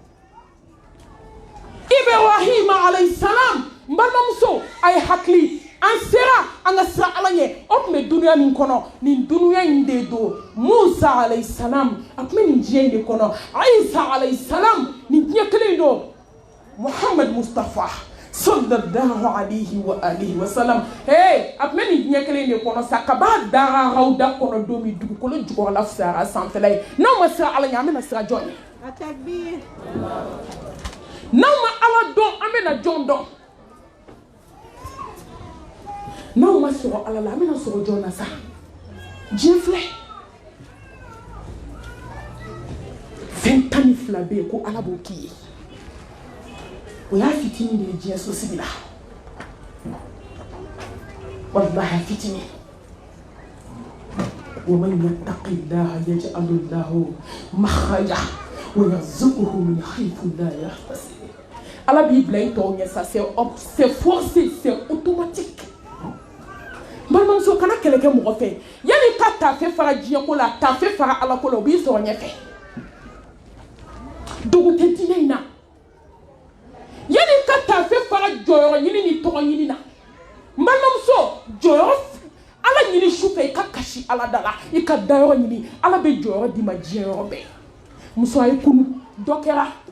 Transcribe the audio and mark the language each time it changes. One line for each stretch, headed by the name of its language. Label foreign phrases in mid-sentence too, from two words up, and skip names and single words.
Bambara: Ibrahim
Arabic: عليه السلام
Bambara: n balimamuso a ye hakili an sera an ka siran ala ɲɛ o tun bɛ dunuya min kɔnɔ nin dunuya in de don Musa
Arabic: عليه السلام
Bambara: a tun bɛ nin diɲɛ in de kɔnɔ Isa
Arabic: عليه السلام
Bambara: nin diɲɛ kelen don Muhammad Mustafa
Arabic: صلى الله عليه وعلى آله وسلم
Bambara: a tun bɛ nin diɲɛ kelen de kɔnɔ sa ka b'a dararaw da kɔnɔ don min dugukolo jukɔrɔla fisayara sanfɛla ye n'aw ma siran ala ɲɛ an bɛna siran jɔn ye n'aw ma ala dɔn an bɛna jɔn dɔn n'aw ma sɔrɔ ala la an bɛna sɔrɔ jɔn na sa diɲɛ filɛ fɛn 12 bɛ yen ko ala b'o k'i ye o y'a fitinin de ye diɲɛ so sigi la wallahi fitinin
Arabic: ومن يتق الله يجعل له مخرجا ويرزقه من حيث لا يحتسب
Bambara: ala b'i bila i tɔw ɲɛ sa
French: c'est forcé c'est automatique
Bambara: balimamuso kana kɛlɛ kɛ mɔgɔ fɛ yanni ka taafe fara diɲɛ ko la taafe fara ala ko la o b'i sɔrɔ ɲɛfɛ dogo tɛ diinɛ in na yanni ka taafe fara jɔyɔrɔ ɲini ni tɔgɔ ɲini na balimamuso jɔyɔrɔ ala ɲini su fɛ i ka kasi ala da la i ka dayɔrɔ ɲini ala bɛ jɔyɔrɔ d'i ma diɲɛ yɔrɔ bɛɛ muso a ye kunu dɔ kɛra